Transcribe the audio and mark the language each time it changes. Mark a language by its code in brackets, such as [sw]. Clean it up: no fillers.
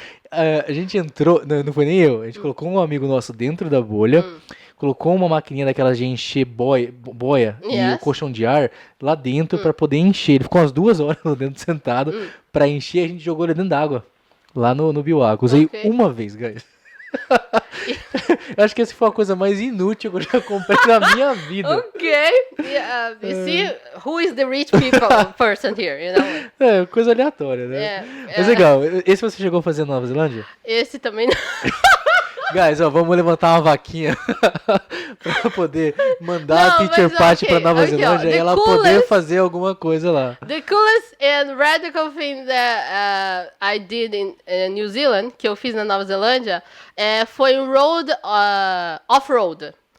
[pt] a gente entrou, não foi nem eu, a gente colocou um amigo nosso dentro da bolha, colocou uma maquininha daquelas de encher boia e o colchão de ar lá dentro pra poder encher. Ele ficou umas 2 horas lá dentro sentado pra encher e a gente jogou ele dentro d'água. Lá no Biwak. Usei uma vez, guys. Eu acho que essa foi a coisa mais inútil que eu já comprei na minha vida. [en] You see, who is the rich person here, you know? [pt] Coisa aleatória, né? Mas legal. Esse você chegou a fazer na Nova Zelândia? Esse também não. Guys, ó, vamos levantar uma vaquinha pra poder mandar a Teacher Patty pra Nova Zelândia e ela poder fazer alguma coisa lá. [en] The coolest and radical thing that I did in New Zealand, [pt] que eu fiz na Nova Zelândia, foi um off-road.